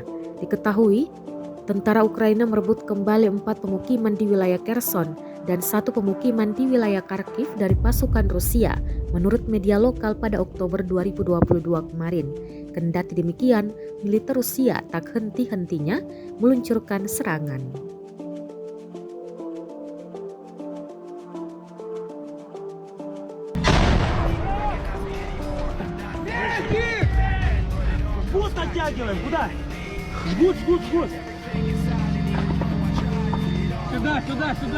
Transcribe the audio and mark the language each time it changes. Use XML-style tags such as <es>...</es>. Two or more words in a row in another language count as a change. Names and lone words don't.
<id>Diketahui, tentara Ukraina merebut kembali 4 pemukiman di wilayah Kherson dan 1 pemukiman di wilayah Kharkiv dari pasukan Rusia, menurut media lokal pada Oktober 2022 kemarin. Kendati demikian, militer Rusia tak henti-hentinya meluncurkan serangan.</id> <ru>Жгут оттягиваем. Куда? Жгут, жгут, жгут. Сюда, сюда, сюда.</ru>